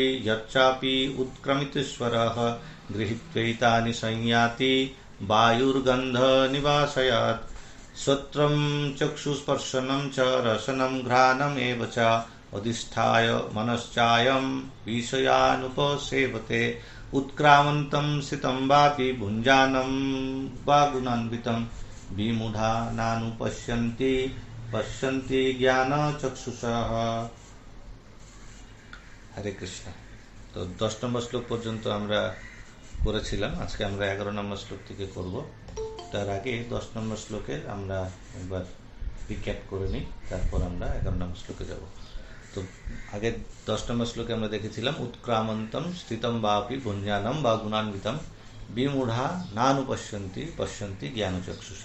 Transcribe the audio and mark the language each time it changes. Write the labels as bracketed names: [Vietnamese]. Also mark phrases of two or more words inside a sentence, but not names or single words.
[Sanskrit] यच्चापि उत्क्रमितेश्वरः गृहीत्वैतानि संयाति वायुर्गन्धनिवासयात् श्रोत्रं चक्षुस्पर्शनं च रसनं घ्राणमेव च अधिष्ठाय मनश्चायं विषयानुपसेवते उत्क्रामन्तं स्थितं वापि भुञ्जानं वा गुणान्वितं विमूढा नानुपश्यन्ति पश्यन्ति ज्ञानचक्षुषः। [Bangla] হরে কৃষ্ণ। তো 10 নম্বর শ্লোক পর্যন্ত আমরা করেছিলাম, আজকে আমরা 11 নম্বর শ্লোক থেকে করব। তার আগে 10 নম্বর শ্লোকের আমরা একবার রিক্যাপ করে নিই, তারপর আমরা 11 নম্বর শ্লোকে যাব। তো আগে 10 নম্বর শ্লোকে আমরা দেখেছিলাম [Sanskrit] উৎক্রামন্তম স্থিতম বাপি ভুঞ্জানম বা গুণান্বিতম বিমূঢ়া নানুপশ্যন্তি পশ্যন্তি জ্ঞানচক্ষুষা।